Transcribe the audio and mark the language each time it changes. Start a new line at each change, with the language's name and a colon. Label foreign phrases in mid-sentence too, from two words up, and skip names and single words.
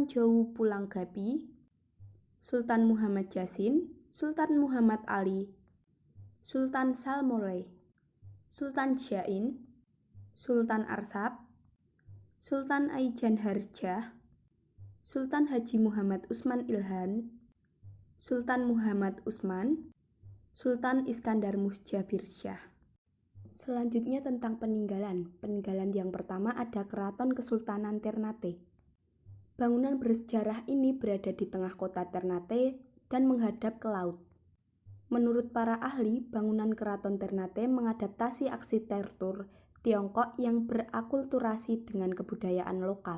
Indonesian: Jou Pulanggapi, Sultan Muhammad Jasin, Sultan Muhammad Ali, Sultan Salmoleh, Sultan Jain, Sultan Arsad, Sultan Aijan Harjah, Sultan Haji Muhammad Usman Ilhan, Sultan Muhammad Usman, Sultan Iskandar Musjabir Syah. Selanjutnya tentang peninggalan. Peninggalan yang pertama ada Keraton Kesultanan Ternate. Bangunan bersejarah ini berada di tengah kota Ternate dan menghadap ke laut. Menurut para ahli, bangunan Keraton Ternate mengadaptasi arsitektur Tiongkok yang berakulturasi dengan kebudayaan lokal.